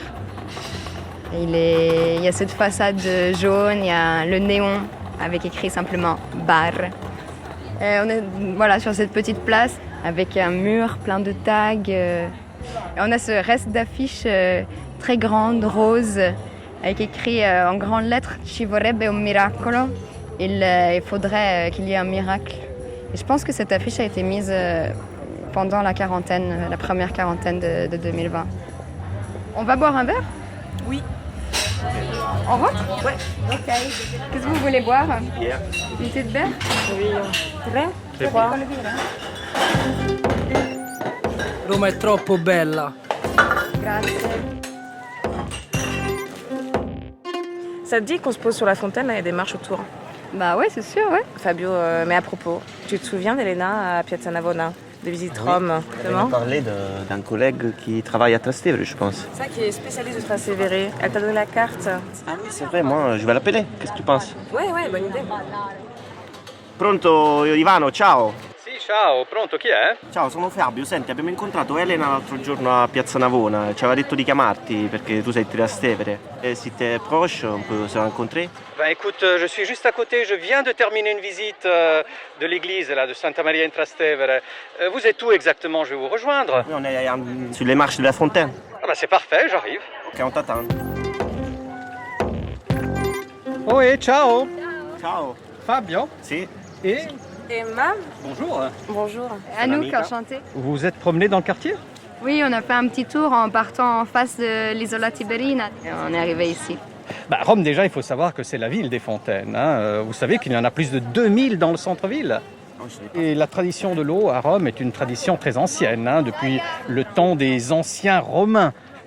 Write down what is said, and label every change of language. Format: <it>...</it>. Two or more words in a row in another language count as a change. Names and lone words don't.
<fr>Il y a cette façade jaune, il y a le néon avec écrit simplement bar. Et on est voilà, sur cette petite place avec un mur plein de tags. Et on a ce reste d'affiches très grande, rose, avec écrit en grandes lettres «</fr> <it>Ci vorrebbe un miracolo ».</it> <fr>Il faudrait qu'il y ait un miracle. Et je pense que cette affiche a été mise pendant la première quarantaine de 2020. On va boire un verre? Oui. On rentre? Ouais. Ok. Qu'est-ce que vous voulez boire? Bière. Une petite bière? Oui. Très froid.</fr> <it>Roma è troppo bella. Grazie.</it> <fr>Ça te dit qu'on se pose sur la fontaine, là, il y a des marches autour. Bah ouais, c'est sûr, ouais. Fabio, mais à propos, tu te souviens d'Elena à Piazza Navona, de visite Rome? On a parlé d'un collègue qui travaille à Trastevere, je pense. C'est ça qui est spécialiste de Trastevere. Elle t'a donné la carte? Ah oui, c'est vrai, moi je vais l'appeler. Qu'est-ce que tu penses? Ouais, bonne idée.</fr> <it>Pronto Ivano, ciao! Sì, ciao, pronto, chi è? Ciao, sono Fabio. Senti, abbiamo incontrato Elena l'altro giorno a Piazza Navona. Ci aveva detto di chiamarti perché tu sei di Trastevere.</it> <fr>E si t'es proche, on peut se rencontrer? Ben écoute, je suis juste à côté, je viens de terminer une visite de l'église là, de Santa Maria in Trastevere. Vous êtes où exactement? Je vais vous rejoindre. Oui, on est sur les marches de la fontaine. Ah ben c'est parfait, j'arrive. Ok, on t'attend. Oui,</fr> <it>ciao. Ciao. Fabio. Si.</it> <fr>Et Emma? bonjour. Bonjour. Anouk,</fr> <it>Amica.</it> <fr>enchantée. Vous vous êtes promené dans le quartier? Oui, on a fait un petit tour en partant en face de l'Isola Tiberina. Et on est arrivé ici. Bah, Rome, déjà, il faut savoir que c'est la ville des fontaines, hein. Vous savez qu'il y en a plus de 2000 dans le centre-ville. Et la tradition de l'eau à Rome est une tradition très ancienne, hein, depuis le temps des anciens Romains.</fr>